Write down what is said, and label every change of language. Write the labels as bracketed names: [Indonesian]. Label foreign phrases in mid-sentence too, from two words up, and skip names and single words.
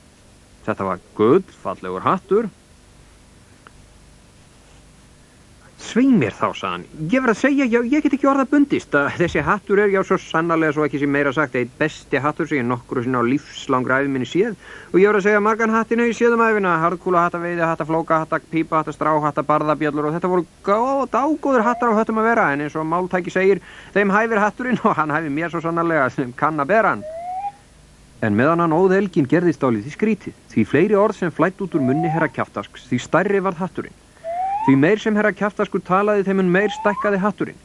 [Icelandic] Þetta var gullfallegur hattur. Svei mér þá, sagði hann. Ég verð að segja, já, ég get ekki orða bundist að þessi hattur er, já, svo sannarlega svo ekki sem meira sagt, eitt besti hattur sem ég nokkru sinna á lífslangra ævi minni séð. Og ég verð að segja margan hattinu ég séð æfina, harðkúla hatta, veiði hatta, flóka hatta, pípa hatta, strá hatta, barðabjöllur og þetta voru dágóður hattar á höttum að vera, en eins og máltæki segir, þeim hæfir hatturinn og hann hæfir mér svo sannarlega sem kann að bera hann. En meðan hann óð elginn gerðist dálítið skrítið, því fleiri orð sem flætt út úr munni herra Kjaftasks, því stærri varð hatturinn. Því meir sem herra Kjaftaskur talaði þeim meir stækkaði hatturinn.